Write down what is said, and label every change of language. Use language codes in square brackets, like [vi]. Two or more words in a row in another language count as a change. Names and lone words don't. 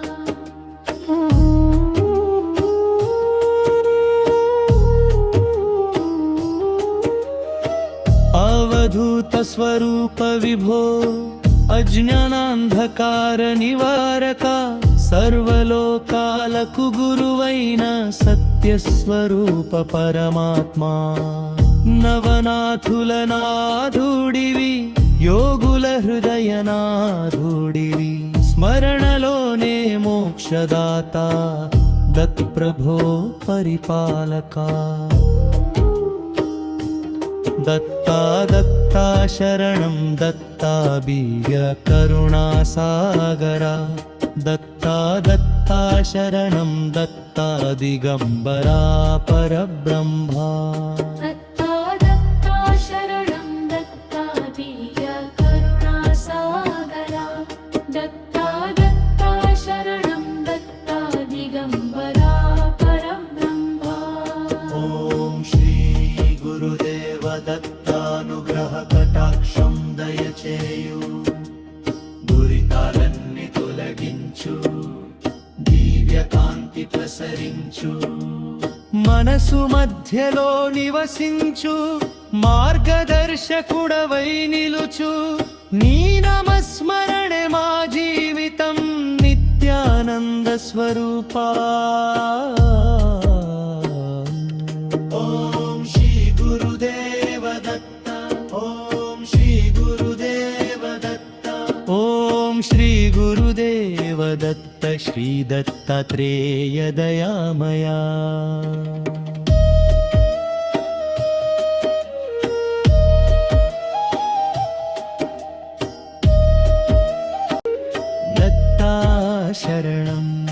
[sa] अवधूत स्वरूप विभो अज्ञानांधकार निवारका [te] सर्वलोकाలకు గురువైన సత్య స్వరూప పరమాత్మా నవనాథుల నాథుడివి యోగుల హృదయ నాథుడివి స్మరణలోనే మోక్షదాత దత్ ప్రభో పరిపాలకా [sa] दत्ता दत्ता शरणं दत्ता दिव्य करुणासागरा दत्ता दत्ता शरणं दत्ता दिगंबरा परब्रह्मा दत्ता दत्ता शरणं दत्ता दिव्य करुणासागरा दत्ता दत्ता शरणं दत्ता दिगंबरा परब्रह्मा ओम श्री गुरुदेव दत्तानुग्रह कटाक्षं [te] दयచేయు దురితాలన్నీ తొలగించు దివ్య కాంతి ప్రసరించు మనసు మధ్యలో నివసించు మార్గదర్శకుడవై నిలుచు నీ నామస్మరణే మా జీవితం నిత్యానంద స్వరూపా [sa] श्री गुरुदेव दत्त श्री दत्तात्रेय दयामया दत्ता शरणं